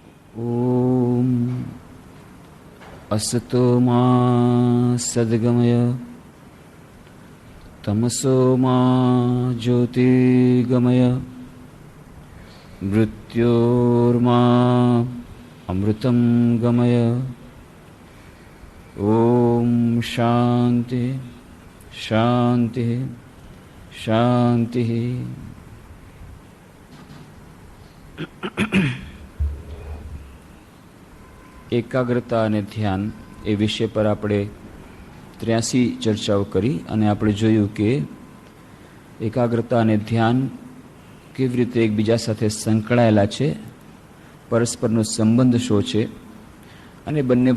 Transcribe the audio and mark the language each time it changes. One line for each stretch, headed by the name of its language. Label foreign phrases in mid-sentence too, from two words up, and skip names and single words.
Sanskrit: ॐ असतो मा सद्गमय तमसो मा ज्योतिर्गमय मृत्योर्मा अमृतं गमय। ॐ शांति शांति शांति।
Gujarati: એકાગ્રતા અને ધ્યાન એ વિષય પર આપણે 83 ચર્ચાઓ કરી અને આપણે જોયું કે એકાગ્રતા અને ધ્યાન કેવી રીતે એકબીજા સાથે સંકળાયેલા છે, પરસ્પરનો સંબંધ શું છે અને બંને